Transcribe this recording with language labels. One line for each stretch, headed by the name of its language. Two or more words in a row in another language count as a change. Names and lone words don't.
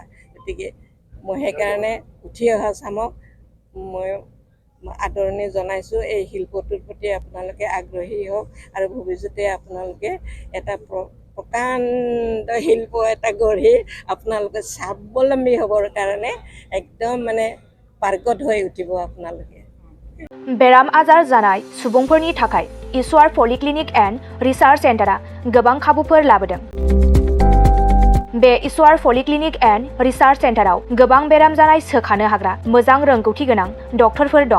Assamese: গতিকে মই সেইকাৰণে উঠি অহা চামক মই আদৰণি জনাইছোঁ। এই শিল্পটোৰ প্ৰতি আপোনালোকে আগ্ৰহী হওক আৰু ভৱিষ্যতে আপোনালোকে এটা প্ৰকাণ্ড শিল্প এটা গঢ়ি আপোনালোকে স্বাৱলম্বী হ'বৰ কাৰণে একদম মানে পাৰ্গত হৈ উঠিব আপোনালোকে।
Bodo: बेराम आजार जानाय सुबुंफोरनि थाखाय ईश्वर पलिक्लिनिक एन्ड रिसार्च सेन्टारा गोबां खाबुफोर लाबोदों। बे ईश्वर पलिक्लिनिक एन्ड रिसार्च सेन्टाराव गोबां बेराम जानाय सोखानो हाग्रा मोजां रोंगौथि गोनां डक्टरफोर दं।